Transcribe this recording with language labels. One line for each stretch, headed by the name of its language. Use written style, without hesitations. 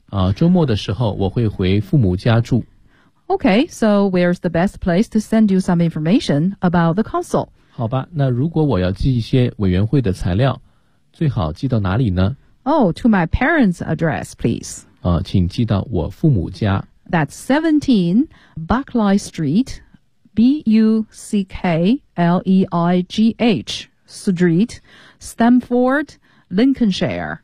Chinese: 啊，周末的时候我会回父母家住。
English: Okay, so where's the best place to send you some information about the council?
Chinese: 好吧，那如果我要寄一些委员会的材料，最好寄到哪里呢？
English: Oh, to my parents' address, please.
Chinese: 啊，请寄到我父母家。
English: That's 17 Buckley Street, B-U-C-K-L-E-I-G-H Street, Stamford, Lincolnshire.